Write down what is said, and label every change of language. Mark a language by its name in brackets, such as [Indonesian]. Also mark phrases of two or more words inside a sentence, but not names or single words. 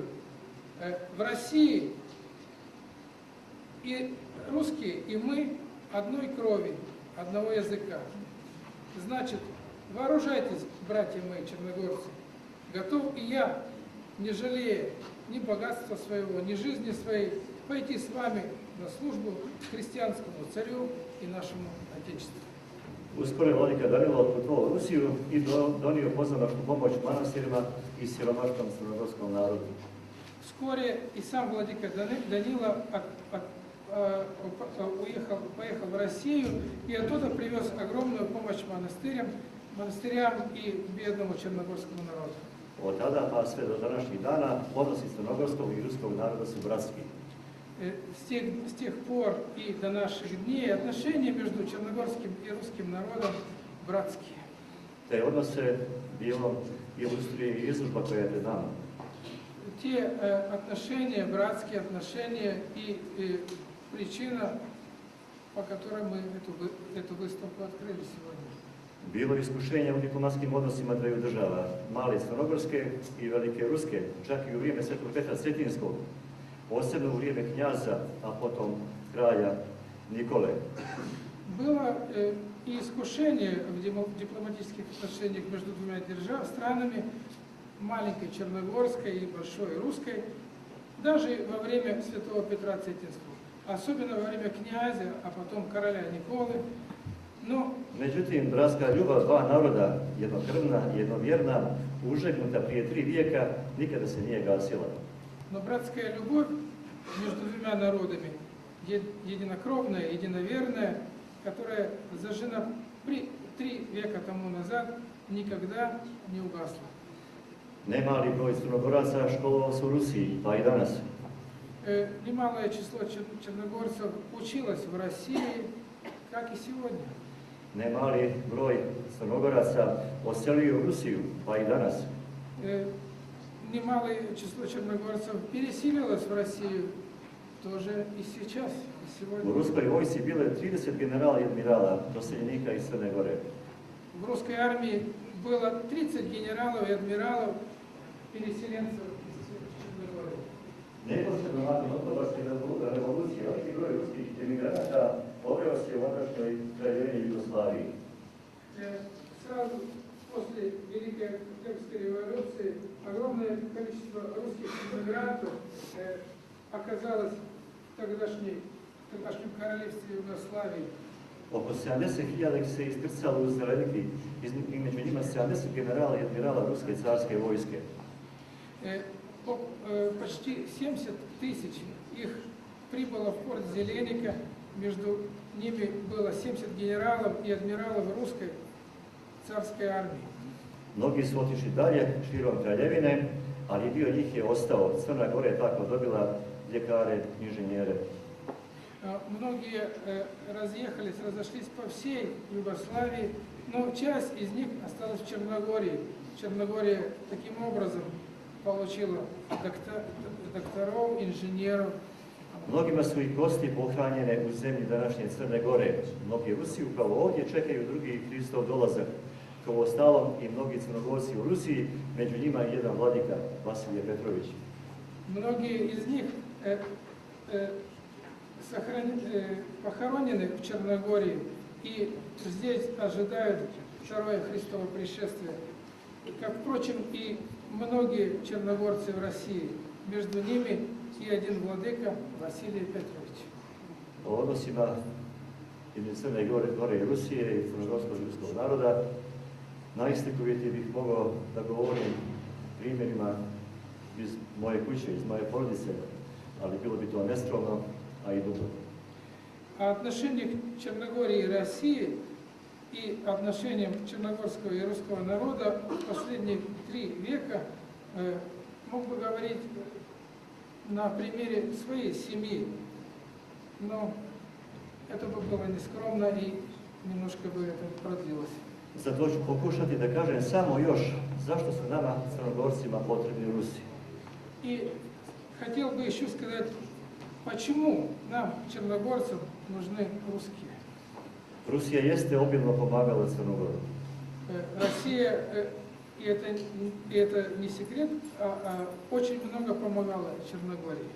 [Russian] В России и русские, и мы одной крови, одного языка. Значит, вооружайтесь, братья мои черногорцы. Готов и я, не жалея ни богатства своего, ни жизни своей, пойти с вами на службу христианскому царю и нашему Отечеству. [Serbian] Uskoro je vladika Danilo otputovao u Rusiju i donio pozamašnu pomoć manastirima i siromašnom crnogorskom narodu. [Russian] Вскоре и сам владыка Данила поехал в Россию и оттуда привез огромную помощь монастырям и бедному черногорскому народу. [Serbian] Od tada pa sve do današnjih dana odnosi crnogorskog i ruskog naroda su bratski. [Russian] С тех пор и до наших дней отношения между черногорским и русским народом братские. [Serbian] Te odnose dijelom ilustruje i izložba koja je pred nama. [Russian] Те отношения, братские отношения и причина, по которой мы эту выставку открыли сегодня. [Serbian] Bilo je iskušenja u diplomatskim odnosima dveju država, male Crnogorske i velike Ruske, čak i u vrijeme Svetog Petra Cetinskog, posebno u vrijeme knjaza, a potom kralja Nikole. [Russian] Было и искушение в дипломатических отношениях между двумя странами, маленькой Черногорской и большой Русской, даже во время Святого Петра Цетинского, особенно во время князя, а потом короля Николы. [Serbian] Međutim, bratska ljubav dva naroda, jednokrvna i jednovjerna, užegnuta prije 3 vijeka, nikada se nije gasila. [Russian] Но братская любовь между двумя народами, единокровная, единоверная, которая зажжена 3 века тому назад, никогда не угасла. [Serbian] Nemali broj Crnogoraca školovao se u Rusiji, pa i danas. [Russian] Немалое число черногорцев училось в России, как и сегодня. [Serbian] Nemali broj Crnogoraca oselio u Rusiju, pa i danas. [Russian] Немалое число черногорцев переселилось в Россию, тоже и сейчас, и [Serbian] U [Russian] сегодня. [Serbian] ruskoj vojsci bilo je 30 generala i admirala, doseljenika iz Crne Gore. [Russian] В русской армии было 30 генералов и адмиралов, переселенцев из Черногории. [Serbian] Neposredno nakon Oktobarske revolucije, veliki broj ruskih emigranata poveo se u ondašnjoj kraljevini Jugoslaviji. [Russian] Сразу после Великой Октябрьской революции огромное количество русских иммигрантов оказалось в тогдашнем королевстве Югославии. [Serbian] Oko 70.000 se iskrcalo u Zeleniki, i među njima 70 generala i admirala ruske carske vojske. [Russian] Почти 70 тысяч их прибыло в порт Зеленика, между ними было 70 генералов и адмиралов русской царской армии. [Serbian] Mnogi su otišli dalje širom kraljevine, ali dio njih je ostao. Crna Gora je tako dobila ljekare, inženjere. [Russian] Многие разошлись по всей Югославии, но часть из них осталась в Черногории. Черногория таким образом получила докторов, инженеров. [Serbian] Mnogima su i kosti pohranjene u zemlji današnje Crne Gore. Mnogi Rusi upravo ovdje čekaju drugi Hristov dolazak. Kao ostalom i mnogi Crnogorci u Rusiji, među njima i jedan vladika, Vasilije Petrović. [Russian] Многие из них похоронены в Черногории и здесь ожидают второе Христово пришествие. Как, впрочем, и многие черногорцы в России. Между ними и один владыка Василий Петрович. [Serbian] O odnosima između Crne Gore i Rusije i crnogorskog ljudskog naroda najslikovitije bih mogao da govorim primjerima iz moje kuće, iz moje porodice, ali bilo bi to neskromno, a i dugo. [Russian] А отношение к Черногории и России и отношениям черногорского и русского народа в последние 3 века мог бы говорить на примере своей семьи, но это бы было нескромно и немножко бы это продлилось. [Serbian] Zato ću pokušati da kažem samo još zašto su nama Crnogorcima potrebni Rusi. [Russian] И хотел бы еще сказать, почему нам, черногорцам, нужны русские. [Serbian] Rusija jeste obilno pomagala Crnu Goru. [Russian] Россия, и это не секрет, очень много помогала Черногории.